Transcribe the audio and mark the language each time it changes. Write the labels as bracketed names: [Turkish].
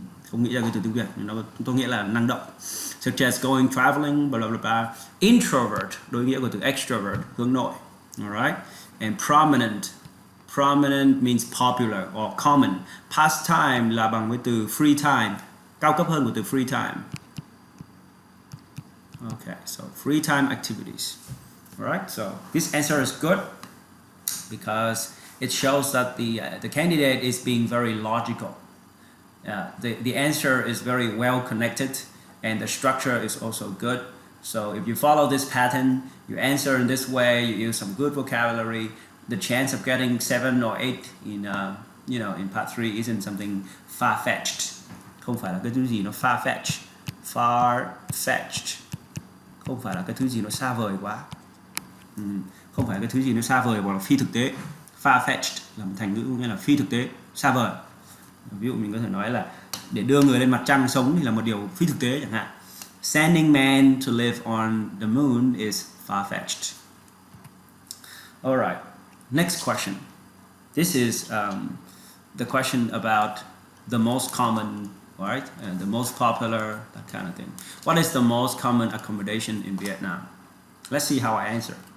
[Vietnamese] Không nghĩ ra cái từ tiếng Việt, nhưng nó tôi nghĩa là năng động. [English] Such as going traveling, blah blah blah. [Vietnamese] Introvert, đối nghĩa của từ extrovert, hướng nội. Alright? [English] And prominent means popular or common. [Vietnamese] Pastime là bằng với từ free time, cao cấp hơn của từ free time. [English] Okay, so free time activities. Alright, so this answer is good because it shows that the candidate is being very logical. The answer is very well connected, and the structure is also good. So if you follow this pattern, you answer in this way, you use some good vocabulary, the chance of getting 7 or 8 in in part 3 isn't something far-fetched. [Vietnamese] Không phải là cái thứ gì nó far-fetched. Far-fetched. Không phải là cái thứ gì nó xa vời quá. Không phải cái thứ gì nó xa vời hoặc là phi thực tế. Far-fetched là một thành ngữ nghĩa là phi thực tế, xa vời. Ví dụ mình có thể nói là để đưa người lên mặt trăng sống thì là một điều phi thực tế chẳng hạn. [English] Sending man to live on the moon is far-fetched. Alright, next question. This is the question about the most common, right? And the most popular, that kind of thing. What is the most common accommodation in Vietnam? Let's see how I answer.